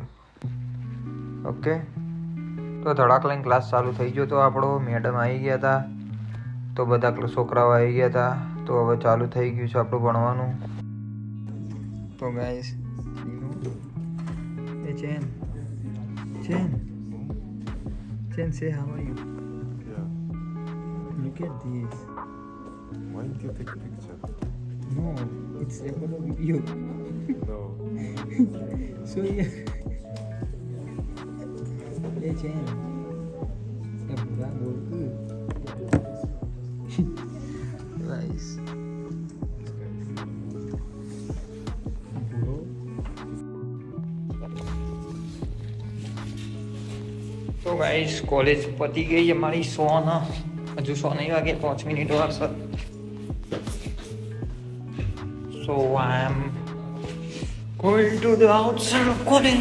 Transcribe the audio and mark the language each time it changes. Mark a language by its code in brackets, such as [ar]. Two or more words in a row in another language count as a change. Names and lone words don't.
[gu] ઓકે, તો ધડાક લઈને ક્લાસ ચાલુ થઈ ગયો. તો આપણો મેડમ આવી ગયા હતા, તો બધા છોકરાઓ આવી ગયા હતા. તો હવે ચાલુ થઈ ગયું છે આપણું ભણવાનું. તો ગાઈસ એ ચેન [en] say how are you? Yeah. Look at this. Why didn't you take a picture? No, it's record a video. No. So yeah. Hey Chen. [ms] Ya bukan boleh. Guys. [gu] તો ગાઈસ કોલેજ પતી ગઈ અમારી. 100 ના હજુ 100 નહીં વાગે, 5 મિનિટ વાર સર. [en] so I am going to the outside of college.